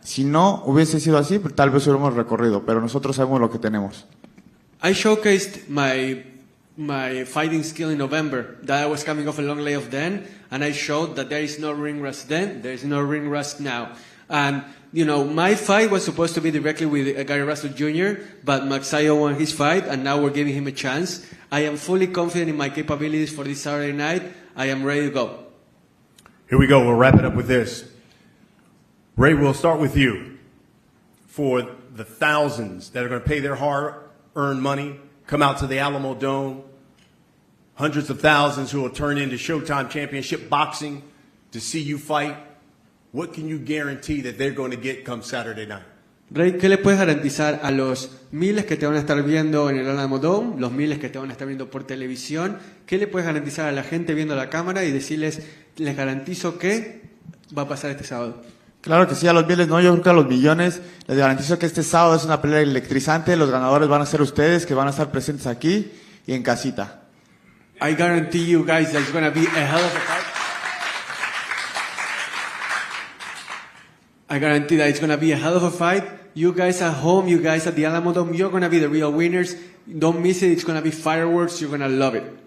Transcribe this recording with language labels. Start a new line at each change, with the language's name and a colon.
Spanish: Si no hubiese sido así, tal vez hubiéramos recorrido, pero nosotros sabemos lo que tenemos.
English: I showcased my fighting skill in November, that I was coming off a long layoff then, and I showed that there is no ring rust then, there is no ring rust now. And, you know, my fight was supposed to be directly with Gary Russell Jr., but Magsayo won his fight, and now we're giving him a chance. I am fully confident in my capabilities for this Saturday night. I am ready to go. Here we go. We'll wrap it up with this. Ray, we'll start with you. For the thousands that are going to pay their hard-earned money, come out to the Alamodome, hundreds of thousands who will turn into Showtime Championship Boxing to see you fight, what can you guarantee that they're going to get come Saturday night?
Spanish: Rey, ¿qué le puedes garantizar a los miles que te van a estar viendo en el Alamodome, los miles que te van a estar viendo por televisión? ¿Qué le puedes garantizar a la gente viendo la cámara y decirles, les garantizo que va a pasar este sábado? Claro que sí, a los miles no, yo creo que a los millones. Les garantizo que este sábado es una pelea electrizante. Los ganadores van a ser ustedes, que van a estar presentes aquí y en casita.
English: I guarantee you guys that it's going to be a hell of a fight. I guarantee that it's going to be a hell of a fight. You guys at home, you guys at the Alamodome, you're going to be the real winners. Don't miss it. It's going to be fireworks. You're going to love it.